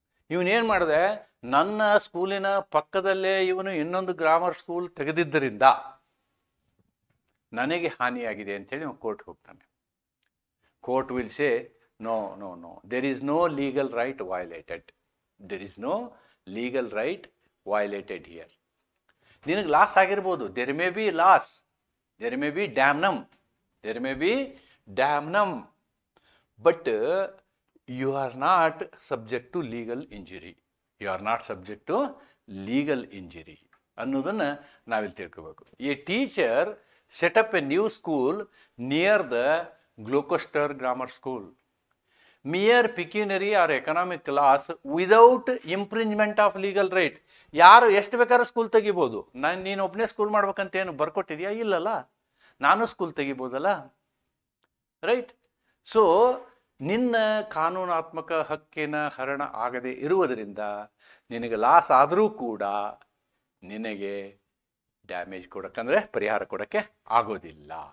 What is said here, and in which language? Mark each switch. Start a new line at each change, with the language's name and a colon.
Kannada: ಇವನೇನು ಮಾಡಿದೆ, ನನ್ನ ಸ್ಕೂಲಿನ ಪಕ್ಕದಲ್ಲೇ ಇವನು ಇನ್ನೊಂದು ಗ್ರಾಮರ್ ಸ್ಕೂಲ್ ತೆಗೆದಿದ್ದರಿಂದ ನನಗೆ ಹಾನಿಯಾಗಿದೆ ಅಂತೇಳಿ ಅವನು ಕೋರ್ಟ್ ಹೋಗ್ತಾನೆ.
English: Court will say no no no, there is no legal right violated. There is no legal right violated here.
Kannada: ನಿನಗೆ ಲಾಸ್ ಆಗಿರ್ಬೋದು,
English: there may be loss, there may be damnum, there may be damnum, but you are not subject to legal injury. You are not subject to legal injury
Kannada: ಅನ್ನೋದನ್ನು ನಾವಿಲ್ಲಿ ತಿಳ್ಕೋಬೇಕು.
English: A teacher set up a new school near the Gloucester Grammar School. Mere pecuniary or economic loss without infringement of legal right.
Kannada: ಯಾರು ಎಷ್ಟು ಬೇಕಾದ್ರೂ school ತೆಗಿಬೋದು. ನೀನು ಒಬ್ಬನೇ school ಮಾಡ್ಬೇಕಂತ ಏನು ಬರ್ಕೊಟ್ಟಿದ್ಯಾ? ಇಲ್ಲಲ್ಲ, ನಾನು ಸ್ಕೂಲ್ ತೆಗಿಬೋದಲ್ಲ, ರೈಟ್? ಸೊ ನಿನ್ನ ಕಾನೂನಾತ್ಮಕ ಹಕ್ಕಿನ ಹರಣ ಆಗದೆ ಇರುವುದರಿಂದ ನಿನಗೆ ಲಾಸ್ ಆದರೂ ಕೂಡ ನಿನಗೆ ಡ್ಯಾಮೇಜ್ ಕೊಡೋಕ್ಕಂದ್ರೆ ಪರಿಹಾರ ಕೊಡೋಕ್ಕೆ ಆಗೋದಿಲ್ಲ.